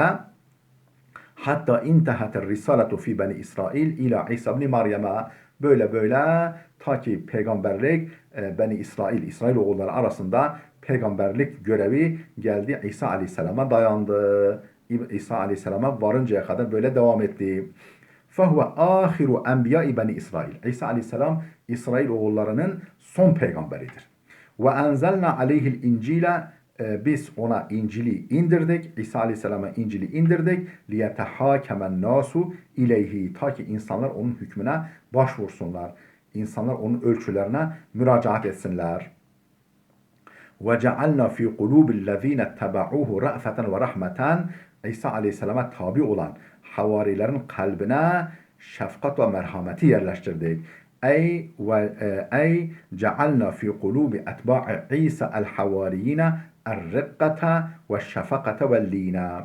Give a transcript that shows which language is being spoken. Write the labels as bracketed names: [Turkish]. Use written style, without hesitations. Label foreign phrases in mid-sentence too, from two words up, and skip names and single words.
[Arabic] حتى انتهت الرسالة في بني إسرائيل إلى عيسى ابن مريم, [Turkish] böyle böyle ta ki peygamberlik Beni İsrail oğulları arasında peygamberlik görevi geldi İsa Aleyhisselam'a dayandı. İsa Aleyhisselam'a varıncaya kadar böyle devam etti. [Arabic] فَهُوَ آخِرُ اَنْبِيَاءِ بَنِي İsrail. [Turkish] İsa Aleyhisselam İsrail oğullarının son peygamberidir. [Arabic] وَاَنْزَلْنَا عَلَيْهِ الْاِنْجِيلَ [Turkish] Biz ona İncil'i indirdik. İsa Aleyhisselam'a İncil'i indirdik. [Arabic] لِيَتَحَاكَمَ النَّاسُ اِلَيْهِ [Turkish] Ta ki insanlar onun hükmüne başvursunlar. İnsanlar onun ölçülerine müracaat etsinler. [Arabic] وَجَعَلْنَا فِي قُلُوبِ الَّذ۪ينَ اتَّبَعُوهُ رَأْفَةً وَرَحْمَةً [Turkish] İsa Aleyhisselam'a tabi olan havarilerin kalbine şefkat ve merhameti yerleştirdik. [Arabic] إي جعلنا في قلوب أتباع عيسى الحواريين الرقة والشفقة واللين.